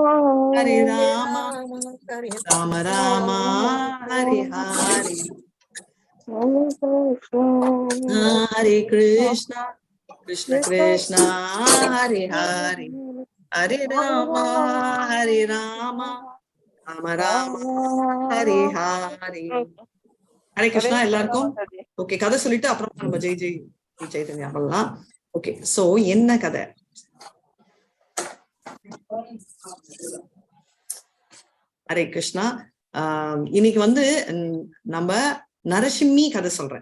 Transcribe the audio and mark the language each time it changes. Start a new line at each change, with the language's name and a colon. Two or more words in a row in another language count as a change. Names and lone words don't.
Sanskrit: राम राम हरे हरे हरे कृष्णा कृष्ण कृष्णा हरे हरे हरे राम राम राम हरे हरे हरे कृष्णा
Tamil: எல்லாருக்கும் ஓகே கதை சொல்லிட்டு அப்புறம் நம்ம ஜெய் ஜெய் சைதன்யா பண்ணலாம்.
English: okay so
Tamil: என்ன கதை?
Sanskrit: हरे कृष्ण.
Tamil: இன்னைக்கு வந்து நம்ம நரசிம்மி கதை சொல்றேன்.